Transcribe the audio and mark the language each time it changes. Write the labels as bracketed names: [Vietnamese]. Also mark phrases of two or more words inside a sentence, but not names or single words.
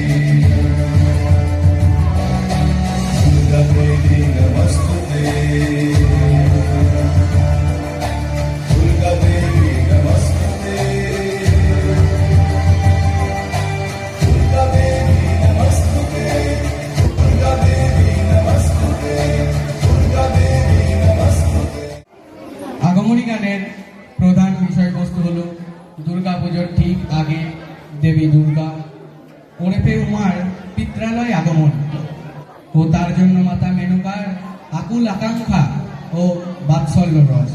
[Sanskrit] दुर्गा देवी नमस्तुते, दुर्गा देवी नमस्तुते, दुर्गा देवी नमस्तुते, दुर्गा देवी नमस्तुते, दुर्गा देवी नमस्तुते। [Bangla] আগমনী গানের প্রধান বিষয়বস্তু হলো দুর্গা পুজোর ঠিক আগে দেবী দুর্গা ওরফে উমার পিত্রালয় আগমন ও তার জন্য মাতা মেনকার আকুল আকাঙ্ক্ষা ও বাৎসল্য রস।